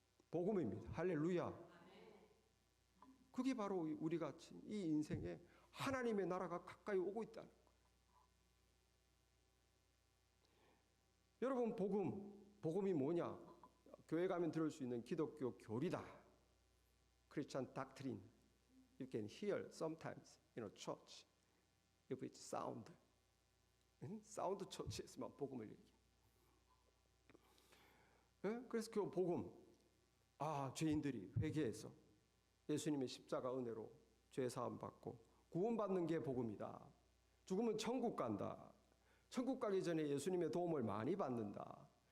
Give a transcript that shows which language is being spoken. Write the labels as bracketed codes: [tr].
[ko] 복음입니다. 할렐루야. 그게 바로 우리 같이 이 인생에 하나님의 나라가 가까이 오고 있다는 거예요. 여러분 복음이 뭐냐? 교회 가면 들을 수 있는 기독교 교리다. [en] Christian doctrine. You can hear sometimes in a church if it's sound. [ko] 사운드 처치에서만 복음을 얘기해요. 예? 그래서 그 복음, 죄인들이 회개해서 예수님의 십자가 은혜로 죄 사함 받고 구원받는 게 복음이다. 죽으면 천국 간다. 천국 가기 전에 예수님의 도움을 많이 받는다.